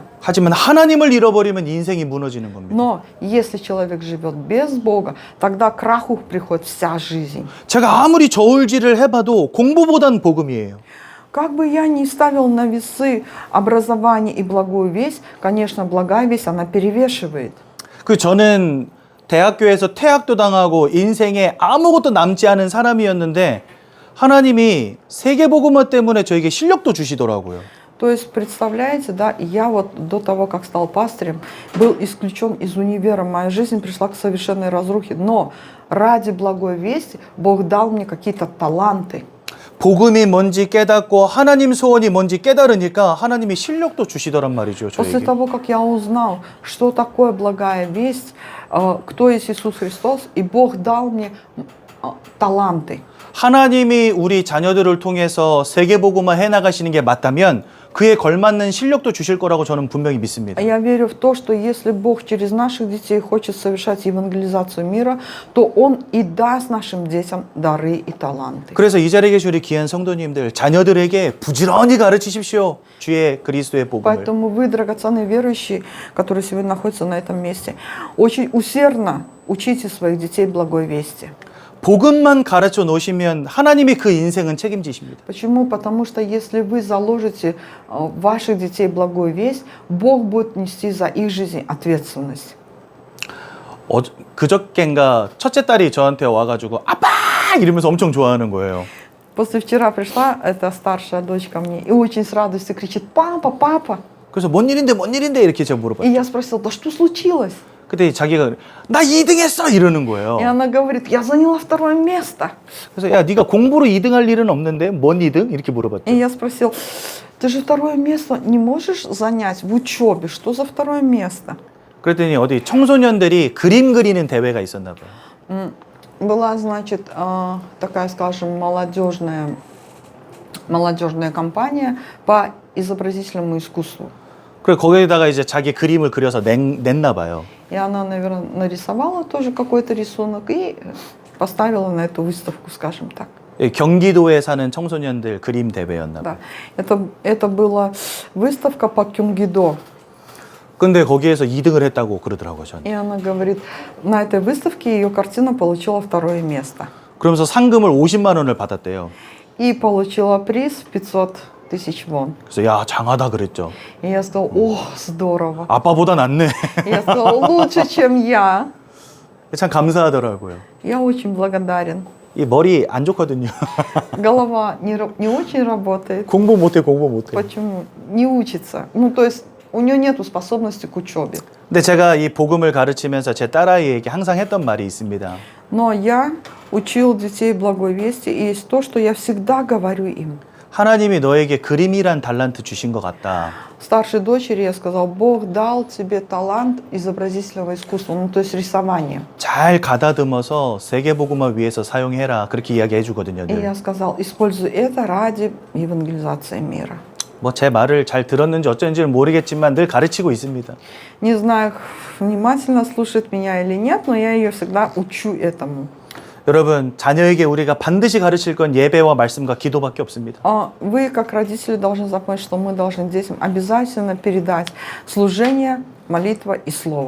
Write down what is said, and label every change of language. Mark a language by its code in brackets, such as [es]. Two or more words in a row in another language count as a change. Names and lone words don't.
[ko] 하지만 하나님을 잃어버리면 인생이 무너지는 겁니다. [ru] Но если человек живет без Бога, тогда к краху приходит вся жизнь. [ko] 제가 아무리 저울질을 해봐도 공부보단 복음이에요. [ru] Как бы я ни ставил на весы образование и благую весть, конечно, благая весть, она перевешивает. [ko] 저는 대학교에서 퇴학도 당하고 인생에 아무것도 남지 않은 사람이었는데 하나님이 세계복음화 때문에 저에게 실력도 주시더라고요. [ru] То есть, представляете, да, я вот до того, как стал пастырем, был исключен из универа. Моя жизнь пришла к совершенной разрухе. Но ради благой вести Бог дал мне какие-то таланты. [ko] 복음이 뭔지 깨닫고 하나님 소원이 뭔지 깨달으니까 하나님이 실력도 주시더란 말이죠, [ru] После [ko] 저에게. [ru] того, как я узнал, что такое благая весть, кто есть Иисус Христос, и Бог дал мне таланты. [ko] 하나님이 우리 자녀들을 통해서 세계복음화 해나가시는 게 맞다면 그에 걸맞는 실력도 주실 거라고 저는 분명히 믿습니다. [ru] Я верю в то, что если Бог через наших детей хочет совершать евангелизацию мира, то Он и даст нашим детям дары и таланты. [ko] 그래서 이 자리에 계신 우리 귀한 성도님들, 자녀들에게 부지런히 가르치십시오. 주의 그리스도의 복음을. [ru] Поэтому вы, драгоценные верующие, которые сегодня находятся на этом месте, очень усердно учите своих детей благой вести. [ko] 복음만 가르쳐 놓으시면 하나님이 그 인생은 책임지십니다. [ru] Почему? Потому что если вы заложите ваших детей благую весть, Бог будет нести за их жизнь ответственность. [ko] 그저껜가 첫째 딸이 저한테 와가지고 아빠 이러면서 엄청 좋아하는 거예요. [ru] Послевчера пришла эта старшая дочь ко мне и очень с радостью кричит: «Папа, папа!» [ko] 그래서 뭔 일인데 이렇게 제가 [ru] И [ko] 물어봐요. [ru] я спросила: «Да что случилось?» [ko] 그때 자기가 나 2등 했어 이러는 거예요. [ru] И она говорит: «Я заняла второе место». [ko] 그래서 야 네가 공부로 2등할 일은 없는데 뭔 2등? 이렇게 [ru] И [ko] 물어봤죠. [ru] я спросил: «Ты же второе место не можешь занять в учебе? Что за второе место?» [ko] 그랬더니 어디 청소년들이 그림 그리는 대회가 있었나 봐요. [ru] Была, значит, такая, скажем, молодежная компания по изобразительному искусству. [ko] 그리고 거기에다가 이제 자기 그림을 그려서 냈나 봐요. [ru] И она, наверное, нарисовала тоже какой-то рисунок и поставила на эту выставку, скажем так. [ko] 경기도에 사는 청소년들 그림 대회였나 봐요. [ru] Да. Это была выставка по кюнгидо. [ko] 근데 거기에서 2등을 했다고 그러더라고요, 저한테. [ru] И она говорит, на этой выставке ее картина получила второе место. [ko] 그러면서 상금을 50만 원을 받았대요. [ru] И получила приз в 500 тысяч вон. [ko] 그래서 야, 장하다 그랬죠. [ru] И я сказала: «О, здорово». [ko] 아빠보다 낫네. [ru] И я сказала: «Лучше, чем я». [ko] 참 감사하더라고요. [ru] Я очень благодарен. [ko] 이 머리 안 좋거든요. [ru] Голова не очень работает. [ko] 공부 못해. [ru] Почему? Не учится. Ну, то есть у нее нет способности к учебе. [ko] 근데 제가 이 복음을 가르치면서 제 딸아이에게 항상 했던 말이 있습니다. [ru] Но я учил детей благой вести, и есть то, что я всегда говорю им. [ko] 하나님이 너에게 그림이란 달란트 주신 것 같다. [ru] Старшей дочери я сказал: «Бог дал тебе талант изобразительного искусства», ну, то есть рисование. [ko] 잘 가다듬어서 세계복음화 위해서 사용해라. 그렇게 이야기해 주거든요. [ru] И я сказал: «Используй это ради евангелизации мира». [ko] 뭐 제 말을 잘 들었는지 어쩐지는 모르겠지만 늘 가르치고 있습니다. [ru] Не знаю, внимательно слушает меня или нет, но я ее всегда учу этому. [ko] 여러분, 자녀에게 우리가 반드시 가르칠 건 예배와 말씀과 기도밖에 없습니다. [ru] Вы, как родители, должны запомнить, что мы должны детям обязательно передать служение, молитва и слово.